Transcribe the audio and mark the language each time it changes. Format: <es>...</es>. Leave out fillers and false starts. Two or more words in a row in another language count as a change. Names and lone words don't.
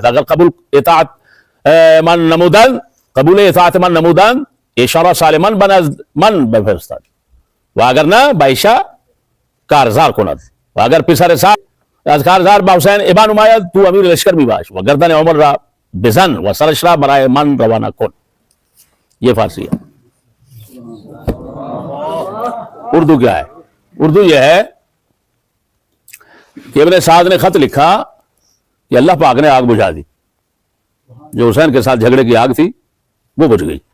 <fa>اگر قبول اطاعت من نمودند اشاره سالما بنزد من بفرستاد و اگر نه بایشا کارزار کند و اگر پسر سعد از کارزار با حسین ابا نماید تو امیر لشکر می باش و گردن عمر را بزن و سرش را برای من روانه کن.</fa> <ur>یہ فارسی ہے. اردو کیا ہے؟ اردو یہ ہے کہ ابن سعد نے خط لکھا کہ اللہ پاک نے آگ بجھا دی. جو حسین کے ساتھ جھگڑے کی آگ تھی وہ بجھ گئی.</ur>